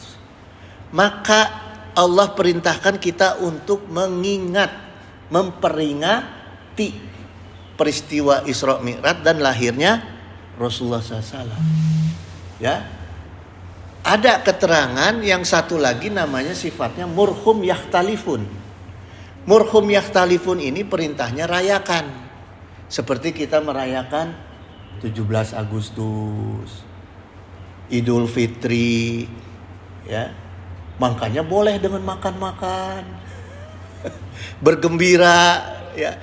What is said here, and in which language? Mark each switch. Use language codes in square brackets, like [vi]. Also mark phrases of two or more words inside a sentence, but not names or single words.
[id] Maka Allah perintahkan kita untuk mengingat, memperingati peristiwa Isra Mi'raj dan lahirnya Rasulullah SAW. Ya, ada keterangan yang satu lagi namanya sifatnya [ar] مرهم يختلفون. مرهم يختلفون [id] ini perintahnya rayakan. Seperti kita merayakan 17 Agustus, Idul Fitri, ya. Makanya boleh dengan makan-makan, bergembira, ya.